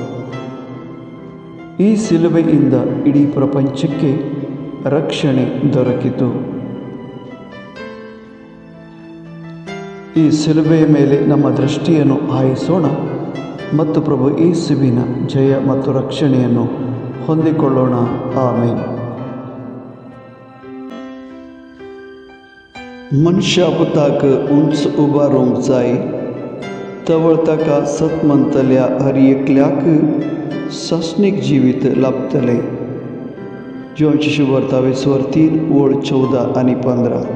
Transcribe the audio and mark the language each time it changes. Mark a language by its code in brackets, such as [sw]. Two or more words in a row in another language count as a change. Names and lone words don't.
[kn] ಈ ಶಿಲುಬೆಯಿಂದ ಇಡೀ ಪ್ರಪಂಚಕ್ಕೆ ರಕ್ಷಣೆ ದೊರಕಿತು. ಈ ಶಿಲುಬೆಯ ಮೇಲೆ ನಮ್ಮ ದೃಷ್ಟಿಯನ್ನು ಹಾಯಿಸೋಣ ಮತ್ತು ಪ್ರಭು ಯೇಸುವಿನ ಜಯ ಮತ್ತು ರಕ್ಷಣೆಯನ್ನು ಹೊಂದಿಕೊಳ್ಳೋಣ. ಆಮೆನ್. [kok] मनशापताक उंच उबा रोंग जाय तवळताका सतमंतल्या हर एकल्याक शासनिक जिवीत लाभतले. जोहानची शुभवार्ता 3 ओळ 14 आणि 15.